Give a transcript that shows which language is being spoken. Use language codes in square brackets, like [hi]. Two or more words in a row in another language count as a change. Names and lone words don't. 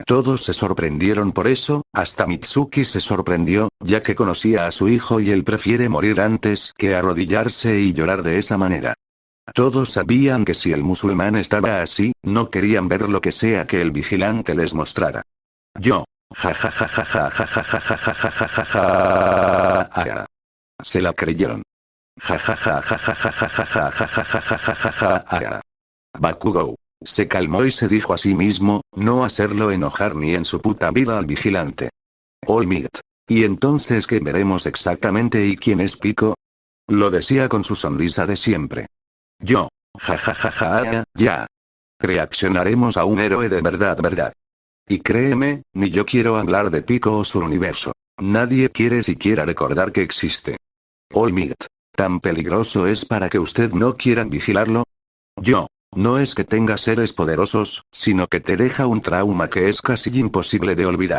[es] Todos se sorprendieron por eso, hasta Mitsuki se sorprendió, ya que conocía a su hijo y él prefiere morir antes que arrodillarse y llorar de esa manera. Todos sabían que si el musulmán estaba así, no querían ver lo que sea que el vigilante les mostrara. Yo. Ja ja ja ja ja ja ja ja ja ja ja ja ja ja. Se la creyeron. Ja ja ja ja ja ja ja ja ja ja ja ja ja ja ja ja. Bakugou se calmó y se dijo a sí mismo, no hacerlo enojar ni en su puta vida al vigilante. All Might. ¿Y entonces qué veremos exactamente y quién es Pico? Lo decía con su sonrisa de siempre. Yo. Ja ja ja ja ya. Reaccionaremos a un héroe de verdad. Y créeme, ni yo quiero hablar de Pico o su universo. Nadie quiere siquiera recordar que existe. All Might. ¿Tan peligroso es para que usted no quiera vigilarlo? Yo. No es que tenga seres poderosos, sino que te deja un trauma que es casi imposible de olvidar.